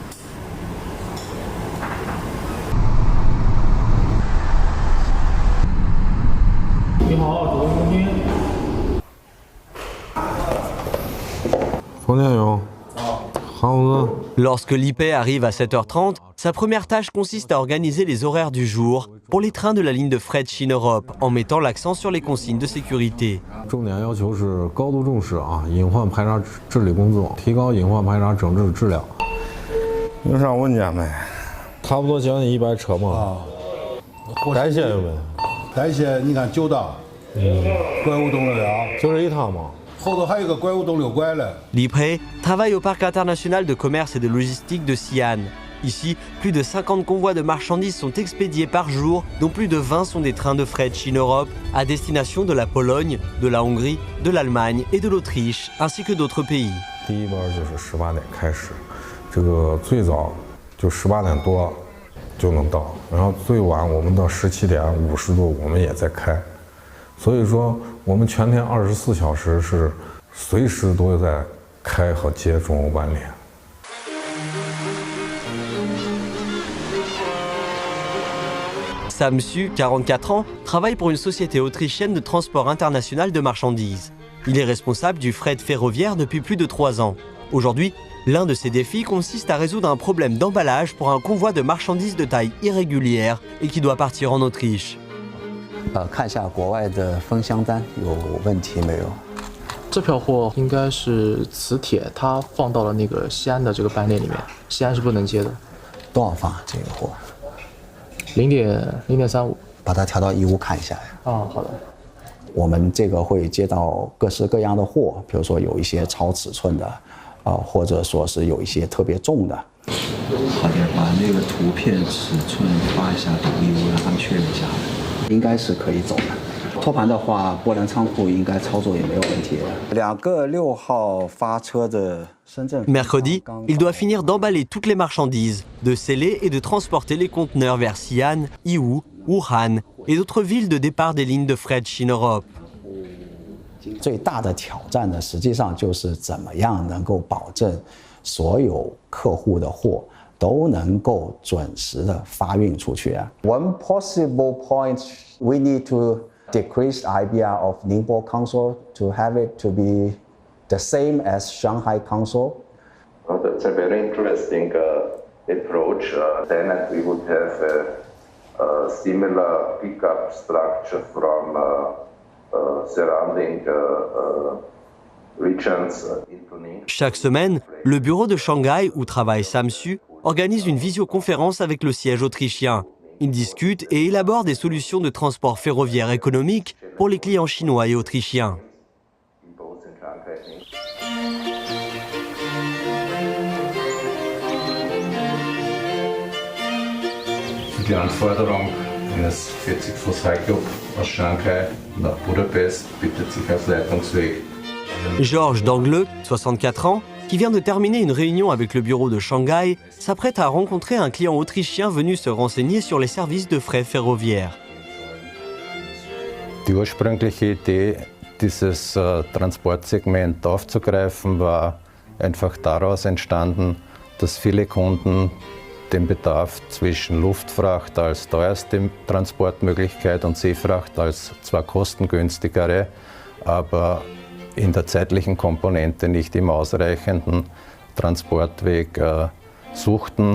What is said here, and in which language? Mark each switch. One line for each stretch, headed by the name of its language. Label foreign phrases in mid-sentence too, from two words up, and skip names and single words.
French: Lorsque Li Pei arrive à 7h30, sa première tâche consiste à organiser les horaires du jour pour les trains de la ligne de fret Chine Europe en mettant l'accent sur les consignes de sécurité.
Chinese: 重点要求是高度重视隐患排查治理工作，提高隐患排查整治质量。有啥问题没？差不多将近100车嘛。该线有没？该线你看9道，怪物动了了，就这一趟嘛。
French: Li Pei travaille au Parc international de commerce et de logistique de Xi'an. Ici, plus de 50 convois de marchandises sont expédiés par jour, dont plus de 20 sont des trains de fret Chine Europe à destination de la Pologne, de la Hongrie, de l'Allemagne et de l'Autriche, ainsi que d'autres pays.
Chinese: 第一班就是18点开始，这个最早就18点多就能到，然后最晚我们到17点50多我们也在开。所以说，我们全天24小时是随时都在开和接中欧班列。
French: Sam Su, 44 ans, travaille pour une société autrichienne de transport international de marchandises. Il est responsable du fret ferroviaire depuis plus de 3 ans. Aujourd'hui, l'un de ses défis consiste à résoudre un problème d'emballage pour un convoi de marchandises de taille irrégulière et qui doit partir en Autriche.
Chinese: 看一下国外的封箱单有问题没有？这票货应该是磁铁，它放到了那个西安的这个班列里面，西安是不能接的。多少放这个货？0.35。把它调到15看一下。好的。我们这个会接到各式各样的货，比如说有一些超尺寸的，或者说是有一些特别重的。好的，把那个图片尺寸发一下给义乌，让他们确认一下。应该是可以走的。托盘的话，波兰仓库应该操作也没有问题。2个6号发车的深圳。
French: Mercredi, il doit finir d'emballer toutes les marchandises, de sceller et de transporter les conteneurs vers Xi'an, Yiwu, Wuhan et d'autres villes de départ des lignes de fret Chine Europe.
Chinese: 最大的挑战呢，实际上就是怎么样能够保证所有客户的货 都能够准时的发运出去啊。
English: One possible point we need to decrease the IBR of Ningbo Council to have it to be the same as Shanghai Council. That's a very interesting approach. Then we would have a similar pickup structure from surrounding regions.
French: Chaque semaine, le bureau de Shanghai où travaille Sam Su organise une visioconférence avec le siège autrichien. Ils discutent et élaborent des solutions de transport ferroviaire économique pour les clients chinois et autrichiens.
German: Die Anforderung eines 40-Fuß-High-Club aus Shanghai nach Budapest bietet sich als Leitungsweg.
French: Georges Dangleux, 64 ans, qui vient de terminer une réunion avec le bureau de Shanghai, s'apprête à rencontrer un client autrichien venu se renseigner sur les services de fret ferroviaire.
German: Die ursprüngliche Idee, dieses Transportsegment aufzugreifen, war einfach daraus entstanden, dass viele Kunden den Bedarf zwischen Luftfracht als teuerste Transportmöglichkeit und Seefracht als zwar kostengünstigere, aber in der zeitlichen Komponente nicht immer ausreichenden Transportweg suchten.